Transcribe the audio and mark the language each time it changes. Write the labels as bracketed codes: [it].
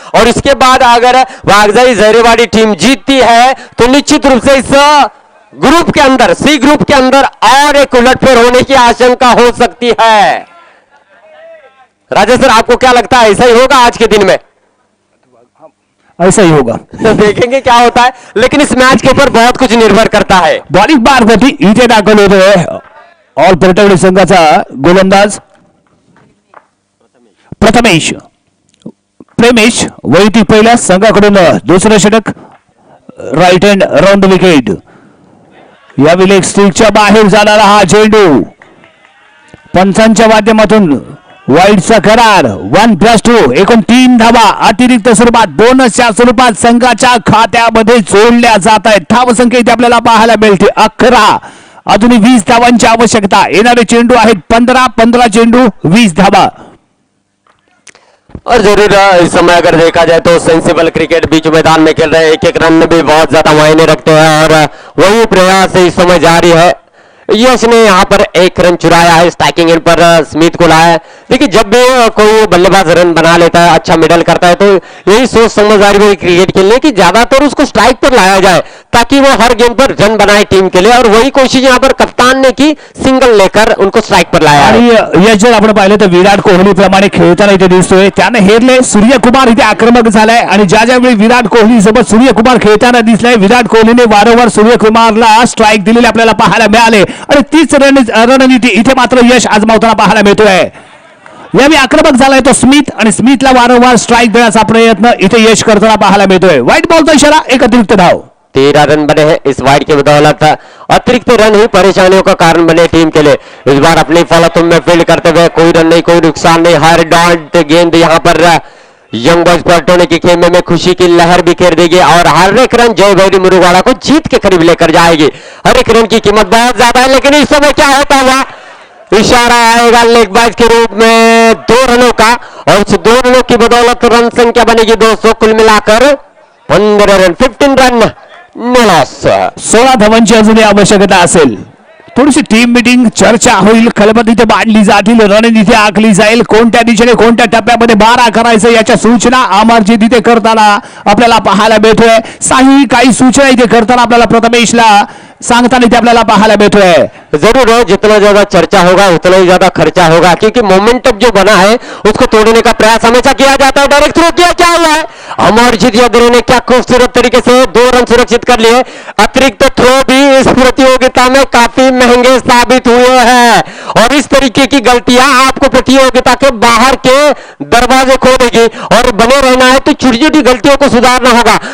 [hi] और इसके बाद अगर वागजाई जहरीवाड़ी टीम जीतती है तो निश्चित रूप से इस ग्रुप के अंदर सी ग्रुप के अंदर और एक उलटफेर होने की आशंका हो सकती है. राजा सर आपको क्या लगता है ऐसा ही होगा आज के दिन में? ऐसा ही होगा. देखेंगे क्या होता है लेकिन इस मैच के ऊपर बहुत कुछ निर्भर करता है. [mr] बॉलिंग मार्गवरती इथे दाखल होतोय ऑल पलटवडी संघाचा गोलंदाज प्रेमेश वैती पहिला संघाकडून दुसरं षटक राईट हँड राऊंड विकेट. यावेळी लेग स्टिकच्या बाहेर जाणारा हा चेंडू पंचांच्या माध्यमातून वाईडचा करार 1+2 एकूण 3 धावा अतिरिक्त स्वरूपात बोनसच्या स्वरूपात संघाच्या खात्यामध्ये जोडल्या जात आहेत. धावसंख्या इथे आपल्याला पाहायला मिळते 11. अजूनही 20 धावांची आवश्यकता. येणारे चेंडू आहेत 15 चेंडू 20 धावा. [hi] और जरूर इस समय अगर देखा जाए तो सेंसिबल क्रिकेट बीच मैदान में खेल रहे हैं. एक रन भी बहुत ज्यादा मायने रखते हैं और वही प्रयास इस समय जारी है. यश ने यहाँ पर 1 रन चुराया है, स्ट्राइकिंग एंड पर स्मिथ को लाया है. देखिए जब भी कोई बल्लेबाज रन बना लेता है, अच्छा मिडल करता है तो यही सोच समझदारी में क्रिकेट खेलने की ज्यादातर उसको स्ट्राइक पर लाया जाए ताकि वो हर गेंद पर रन बनाए टीम के लिए और वही कोशिश यहाँ पर कप्तान ने की, सिंगल लेकर उनको स्ट्राइक पर लाया. [mr] आणि यश जर आपण पाहिलं तर विराट कोहली प्रमाणे खेळताना इथे दिसतोय. त्याने हेरले सूर्यकुमार इथे आक्रमक झालाय आणि ज्यावेळी विराट कोहली सोबत सूर्यकुमार खेळताना दिसलाय विराट कोहलीने वारंवार सूर्यकुमारला स्ट्राइक दिलेले आपल्याला पाहायला मिळाले आणि तीच रणनीती इथे मात्र यश आजमावताना पाहायला मिळतोय. यावेळी आक्रमक झालाय तो स्मिथ आणि स्मिथला वारंवार स्ट्राइक देण्याचा प्रयत्न इथे यश करताना पाहायला मिळतोय. व्हाईट बॉलचा इशारा, एक अतिरिक्त धाव. [hi] 13 रन बने हैं इस वाइड की बदौलत। अतिरिक्त रन ही परेशानियों का कारण बने टीम के लिए। इस बार अपनी फॉलो में फील्ड करते हुए कोई रन नहीं, कोई नुकसान नहीं, हर डॉट गेंद यहां पर यंग बॉयज पलटोने के खेमे में खुशी की लहर बिखेर देगी और हर एक रन जय भैरी मुरुगाड़ा को जीत के करीब लेकर जाएगी। हर एक रन की कीमत बहुत ज्यादा है, लेकिन इस समय क्या होता हुआ इशारा आएगा लेग बाज के रूप में 2 रनों का, और उस 2 रनों की बदौलत रन संख्या बनेगी 200, कुल मिलाकर 15 रन, 15 रन लॉस। [mr] 16 धावांची अजूनही आवश्यकता असेल। थोडीशी टीम मीटिंग चर्चा होईल, खलबत इथे मांडली जातील, रणनीती आखली जाईल, कोणत्या दिशेने कोणत्या टप्प्यामध्ये मारा करायचं याच्या सूचना अमरजीत इथे करताना आपल्याला पाहायला मिळतोय। साही काही सूचना इथे करताना आपल्याला प्रथमेशला सांगताना इथे आपल्याला पाहायला मिळतोय। [hi] जरूर है, जितना ज्यादा चर्चा होगा उतना ही ज्यादा खर्चा होगा, क्योंकि मोमेंटम जो बना है उसको तोड़ने का प्रयास हमेशा किया जाता है। डायरेक्ट थ्रो किया, क्या हुआ है, अमरजीत यादव ने क्या खूबसूरत तरीके से 2 रन सुरक्षित कर लिए। अतिरिक्त थ्रो भी इस प्रतियोगिता में काफी महंगे साबित हुए हैं, और इस तरीके की गलतियां आपको प्रतियोगिता के बाहर के दरवाजे खोलेगी, और बने रहना है तो छोटी छोटी गलतियों को सुधारना होगा।